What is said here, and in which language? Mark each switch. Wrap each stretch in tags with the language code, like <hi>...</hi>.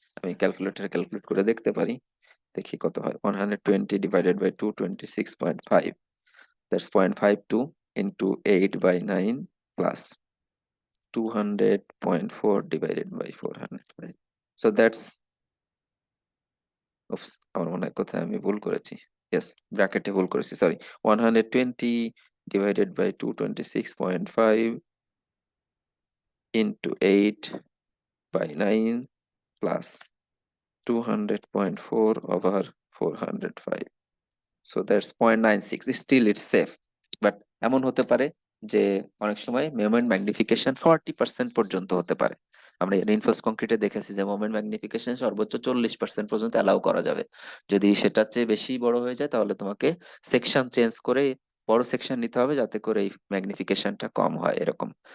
<bn>আমি ক্যালকুলেটরে ক্যালকুলেট করে দেখতে পারি, দেখি কত হয়। 120 divided by 226.5, that's 0.52 into 8/9 plus 200.4 divided by 400,</bn> <en>so that's</en> <bn>Oops, আমার মনে হয় কোথায় আমি ভুল করেছি। ইয়েস, ব্র্যাকেটে ভুল করেছি, sorry.</bn> <en>120 divided by 226.5 into 8 by 9 plus 200.4 over 405. So that's 0.96. Still it's safe.</en> <bn>But এমন হতে পারে যে অনেক সময় মোমেন্ট ম্যাগনিফিকেশন 40% পর্যন্ত হতে পারে। আমরা রিইনফোর্স কংক্রিটে দেখেছি যে মোমেন্ট ম্যাগনিফিকেশন সর্বোচ্চ 40% পর্যন্ত অ্যালাউ করা যাবে। যদি সেটার চেয়ে বেশি বড় হয়ে যায় তাহলে তোমাকে সেকশন চেঞ্জ করে বড় সেকশন নিতে হবে, যাতে করে এই ম্যাগনিফিকেশনটা কম হয় এরকম।</bn>